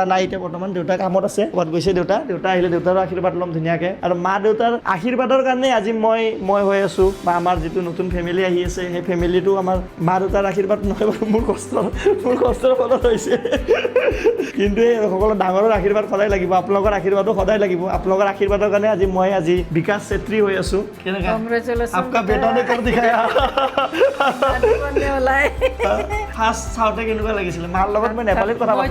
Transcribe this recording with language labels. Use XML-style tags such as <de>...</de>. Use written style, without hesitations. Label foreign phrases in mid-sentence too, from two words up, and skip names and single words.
<as>নাই এতিয়া বৰ্তমান দেউতা কামত আছে ক'ৰবাত গৈছে দেউতা আহিলে দেউতাৰো আশীৰ্বাদ ল'ম ধুনীয়াকৈ আৰু মা দেউতাৰ আশীৰ্বাদৰ কাৰণে আজি মই হৈ আছোঁ বা আমাৰ যিটো নতুন ফেমিলি আহি আছে সেই ফেমিলিটো আমাৰ মা দেউতাৰ আশীৰ্বাদ নহয় বাৰু মোৰ কষ্টৰ ফলত হৈছে কিন্তু এই সকলো ডাঙৰৰ আশীৰ্বাদ সদায় লাগিব আপোনালোকৰ আশীৰ্বাদো সদায় লাগিব আপোনালোকৰ আশীৰ্বাদৰ কাৰণে আজি বিকাশ চেত্ৰী হৈ আছোঁ কেনেকৈ</as> <hi>आपका बेटा ने कर दिखाया</hi> <as>ফাৰ্ষ্ট চাওঁতে কেনেকুৱা লাগিছিলে মাৰ লগত মই নেপালীত কথা পাতো</as>